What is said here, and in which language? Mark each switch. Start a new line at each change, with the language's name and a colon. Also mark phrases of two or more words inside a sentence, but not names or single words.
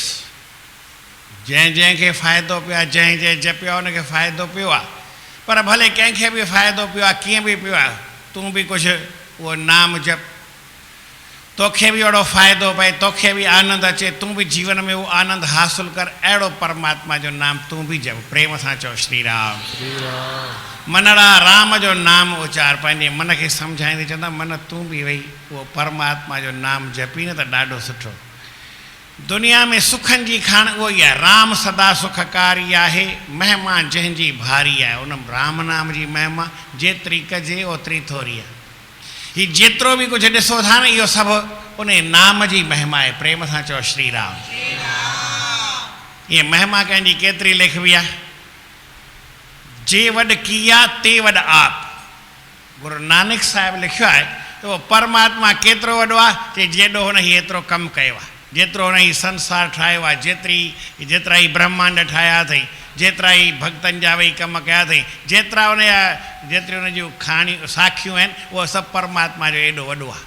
Sindhi: जंहिं जंहिंखे फ़ाइदो पियो आहे, जंहिं जंहिं जपियो आहे उनखे फ़ाइदो पियो आहे। पर भले कंहिंखे बि फ़ाइदो पियो आहे, कीअं बि पियो आहे, तूं बि कुझु उहो नाम जप। तोखे बि अहिड़ो फ़ाइदो पए, तोखे बि आनंद अचे, तूं बि जीवन में उहो आनंद हासिल कर। अहिड़ो परमात्मा जो नाम तूं बि जप। प्रेम सां चओ श्री राम। मनड़ा राम जो नाम उचार। पंहिंजे मन खे सम्झाईंदे चवंदा मन तूं बि वही उहो परमात्मा जो नाम जपी न त ॾाढो सुठो। दुनिया में सुखनि जी खाण उहो ई आहे। राम सदा सुखकारी आहे, महिमा जंहिंजी भारी आहे। उन राम नाम जी महिमा जेतिरी कजे ओतिरी थोरी आहे। ही जेतिरो बि कुझु ॾिसो था न, इहो सभु उन नाम जी महिमा आहे। प्रेम सां चओ श्री राम। इहे महिमा कंहिंजी केतिरी लिखबी आहे।
Punjabi: जे वॾ किया ते वॾ आप।
Sindhi: गुरु नानक साहिब लिखियो आहे त उहो परमात्मा केतिरो वॾो आहे कि जेॾो हुन ही एतिरो कमु कयो आहे। जेतिरो हुन ही संसार ठाहियो आहे, जेतिरा ई ब्रह्मांड ठाहिया अथई, जेतिरा ई भक्तनि जा वेही कम कया अथई, जेतिरा जेतिरी हुन जूं साखियूं आहिनि, उहो सभु परमात्मा जो एॾो वॾो आहे।